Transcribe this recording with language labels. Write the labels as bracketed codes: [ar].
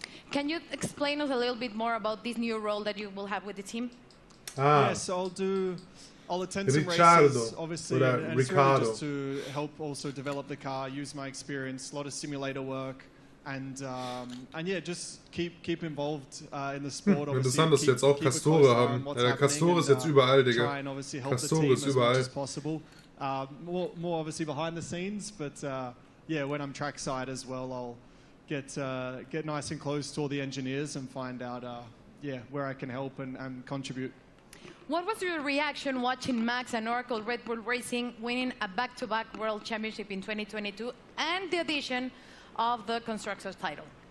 [en] Can you explain us a little bit more about this new role that you will have with the team? Yes, I'll attend some races, obviously, and it's really just to help also develop the car, use my experience, a lot of simulator work, and just keep involved in the sport. [de] Interessant, dass wir jetzt auch Castore haben. Castore ist jetzt überall, Digga. [en] Try and obviously help the team as much as possible. More obviously behind the scenes, but when I'm trackside as well, I'll get nice and close to all the engineers and find out where I can help and contribute. What was your reaction watching Max and Oracle Red Bull Racing winning a back-to-back World Championship in 2022 and the addition of the Constructors title?